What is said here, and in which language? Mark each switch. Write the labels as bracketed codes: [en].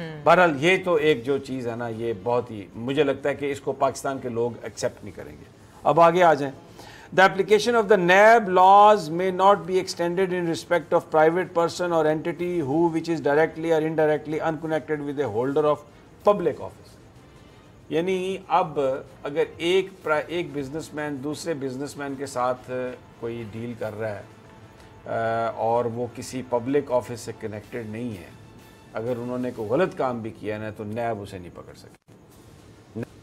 [ur] بہرحال یہ تو ایک جو چیز ہے نا یہ بہت ہی مجھے لگتا ہے کہ اس کو پاکستان کے لوگ ایکسیپٹ نہیں کریں گے. اب آگے آ جائیں. [en] The application of the NAB laws may not be extended in respect of private person or entity which is directly or indirectly unconnected with the holder of public office. [ur] یعنی اب اگر ایک بزنس مین دوسرے business man کے ساتھ کوئی deal کر رہا ہے اور وہ کسی پبلک آفس سے کنیکٹڈ نہیں ہے, اگر انہوں نے کوئی غلط کام بھی کیا ہے تو نیب اسے نہیں پکڑ سکتی.